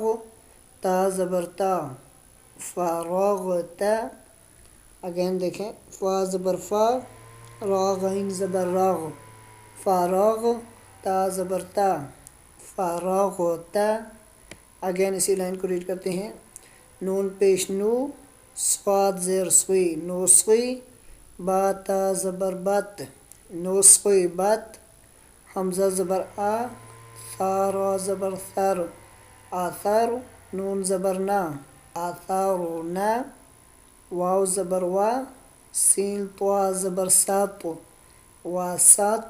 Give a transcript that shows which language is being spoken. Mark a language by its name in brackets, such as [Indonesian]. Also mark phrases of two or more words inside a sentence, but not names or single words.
[Urdu] تا زبر تا، فاراغتا. اگین دیکھیں. فا زبر فا، را غین زبر راغ، فاراغ. تا زبر تا، فاراغتا. اگین اسی لائن کو ریڈ کرتے ہیں. نون پیش نو، صاد زیر سوی، نوسوی، با تا زبر بت، نوسوی بت. حمزہ زبر آ، ثا را زبر ثر، آثار. نون زبر نا، آثارنا. واو زبر وا، سین طوا زبر سات، واسات.